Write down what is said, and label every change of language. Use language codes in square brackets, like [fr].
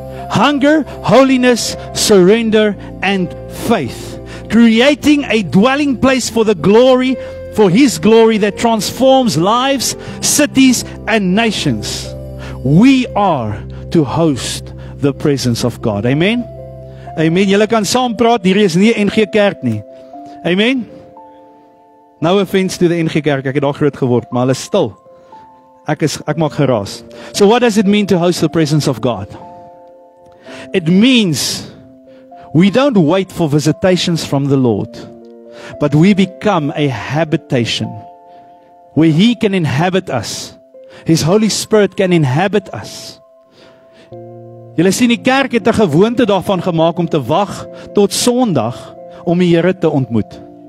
[en] Hunger, holiness, surrender, and faith. Creating a dwelling place for the glory, for his glory that transforms lives, cities, and nations. We are to host the presence of God. Amen? Amen. [af] Julle kan saam praat, hier is nie NG Kerk nie. Amen? [en] No offense to the [af] NG Kerk, ek het daar groot geword, maar hulle is stil. Ek maak geraas. [en] So what does it mean to host the presence of God? It means we don't wait for visitations from the Lord, but we become a habitation where he can inhabit us. His Holy Spirit can inhabit us. [af] Julle sien, die kerk het 'n gewoonte daarvan gemaak om te wag tot Sondag om die Here te ontmoet.